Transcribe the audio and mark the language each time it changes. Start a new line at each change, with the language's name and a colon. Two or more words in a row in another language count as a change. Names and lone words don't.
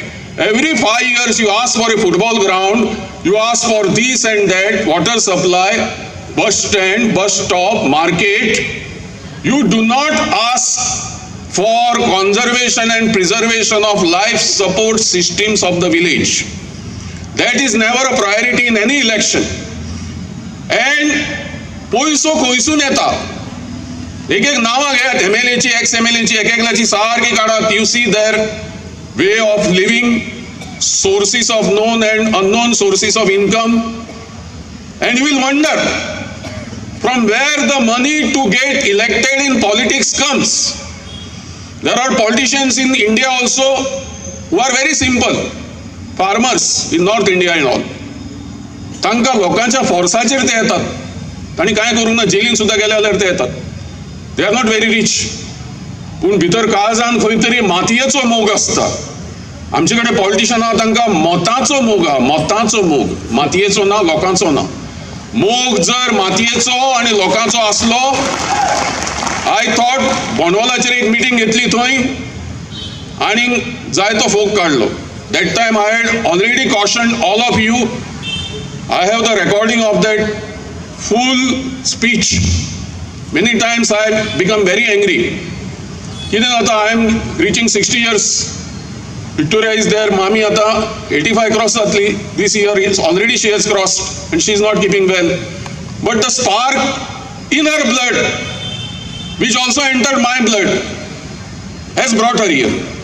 English: Every 5 years you ask for a football ground, you ask for this and that, water supply, bus stand, bus stop, market. You do not ask for conservation and preservation of life support systems of the village. That is never a priority in any election.
Konkani: And poiso koisun eta. एक नावा घेत MLA ची, ex-MLA ची, एक-एकल्याची सारखी काढत.
English: You see their way of living, sources of known and unknown sources of income, and you will wonder from where the money to get elected in politics comes. There are politicians in India also who are very simple, farmers in North India and all.
Konkani: तांकां लोकांच्या फोर्साचेर ते येतात. तांणी काय करूंक ना, जेलीन सुद्धा गेले जाल्यार ते येतात.
English: They are not very rich.
Konkani: पूण भितर काळजान खंय तरी मातयेचो मोग आसता. आमचे कडेन पॉलिटिशियन आहा तांकां मोताचो मोग आहा, मोताचो मोग, मातयेचो ना, लोकांचो ना. मोग जर मातयेचो आनी लोकांचो आसलो,
English: I thought
Konkani: बोंडवलाचेर एक मिटींग घेतली थंय आनी जायतो फोग काडलो.
English: That time I had already cautioned all of you. I have the recording of that full speech. Many times I have become very angry.
Konkani: कितें जाता,
English: I am reaching 60 years. Victoria is there,
Konkani: Mami ata 85 cross जातली.
English: This year already she has crossed and she is not keeping well. But the spark in her blood, which also entered my blood, has brought her here.